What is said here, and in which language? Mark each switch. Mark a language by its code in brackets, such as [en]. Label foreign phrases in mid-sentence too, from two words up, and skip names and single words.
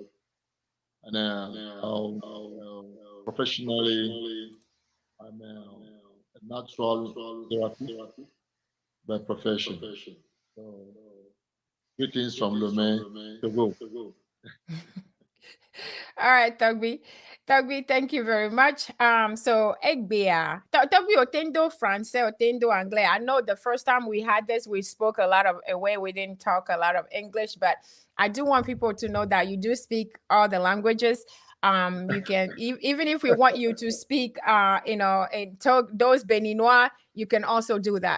[en] And professionally, I'm a natural therapist by profession. So, greetings from Lomé, Togo. All right, Torgbui. Torgbui, thank you very much. So Egbea. Torgbui otendo français, otendo anglais. I know the first time we had this, we spoke a lot of a way we didn't talk a lot of English, but I do want people to know that you do speak all the languages. You can even if we want you to speak those Beninois, you can also do that.